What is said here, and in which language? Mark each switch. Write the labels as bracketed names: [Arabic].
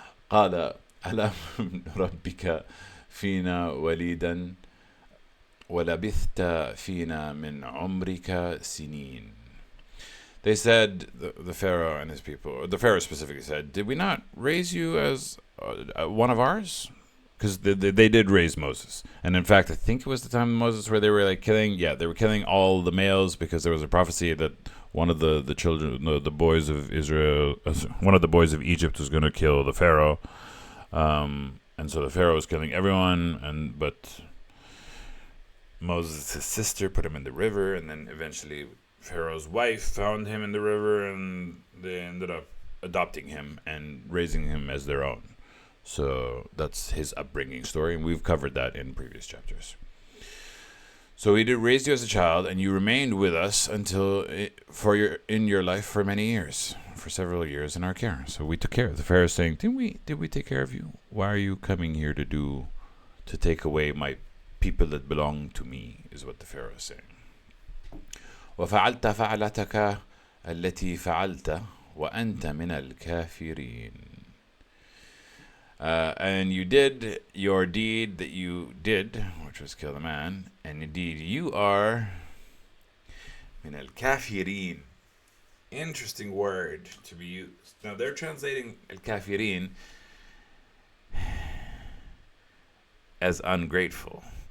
[Arabic] قال ألم ربك فينا وليدا ولبثت فينا من عمرك سنين. [English] They said, the Pharaoh and his people, the Pharaoh specifically said, did we not raise you as one of ours? Because they did raise Moses. And in fact, I think it was the time of Moses where they were like they were killing all the males because there was a prophecy that one of the children, the boys of Israel, one of the boys of Egypt was going to kill the Pharaoh. And so the Pharaoh was killing everyone, but Moses' sister put him in the river, and then eventually Pharaoh's wife found him in the river, and they ended up adopting him and raising him as their own. So that's his upbringing story, and we've covered that in previous chapters. So we did raise you as a child, and you remained with us until in your life for many years, for several years in our care. So we took care of the Pharaoh, saying, "Did we take care of you? Why are you coming here to take away my people that belong to me, is what the Pharaoh is saying. [Arabic] وفعلت فعلتك التي فعلت وأنت من الكافرين. [English] And you did your deed that you did, which was kill the man, and indeed you are [Arabic] من الكافرين. [English] Interesting word to be used. Now they're translating الكافرين as ungrateful.